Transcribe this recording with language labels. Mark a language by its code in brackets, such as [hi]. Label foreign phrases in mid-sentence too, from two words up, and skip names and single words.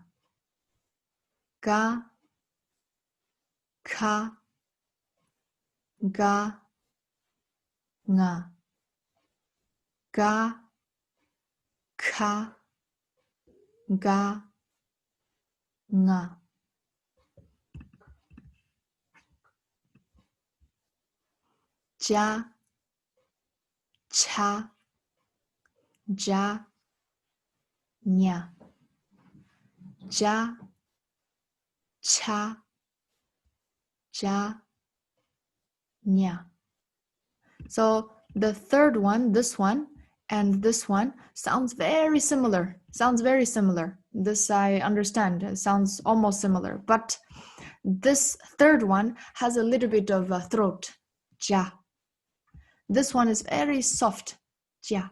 [en] Ga, ka, ga, nga. Ga, ka, ga, nga. Ja, cha, ja, nya. Ja, cha, ja, nya. So the third one, this one, and this one sounds very similar. Sounds very similar. This I understand. It sounds almost similar. But this third one has a little bit of a throat. Ja. This one is very soft. Ja.